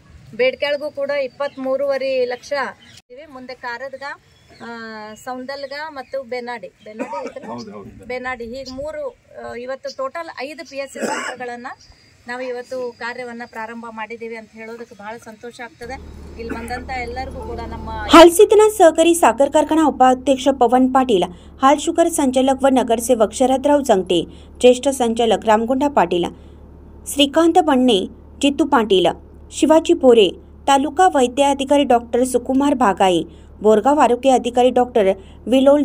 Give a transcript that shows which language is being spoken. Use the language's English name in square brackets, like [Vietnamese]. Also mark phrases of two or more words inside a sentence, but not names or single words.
[Kannada] ಬೇಡ್ಕೆಳಗೂ ಕೂಡ 23.5 ಲಕ್ಷ ಮುಂದೆ ಕಾರದಗ, ಸೌಂದಲ್ಗ ಮತ್ತು ಬೇನಾಡಿ ಹೀಗೆ 3 ಇವತ್ತು ಟೋಟಲ್ 5 [English] PSC centerಗಳನ್ನು [Kannada] ನಾವು ಇವತ್ತು ಕಾರ್ಯವನ್ನು ಪ್ರಾರಂಭ ಮಾಡಿದ್ದೀವಿ ಅಂತ ಹೇಳೋದಕ್ಕೆ ಬಹಳ ಸಂತೋಷ ಆಗ್ತದೆ। ಇಲ್ಲಿ ಬಂದಂತ ಎಲ್ಲರಿಗೂ ಕೂಡ ನಮ್ಮ [Marathi] हालसीतना सहकारी साखर कारखाना उपाध्यक्ष पवन पाटील, हाल शुगर संचालक व नगरसेवक शरदराव जंगटे, ज्येष्ठ संचालक रामगोंडा पाटील, श्रीकांत बन्ने, जितू पाटील, शिवाजी भोरे, तालुका वैद्य अधिकारी डॉक्टर सुकुमार भागाई, बोरगाव आरोग्य अधिकारी डॉक्टर विलोल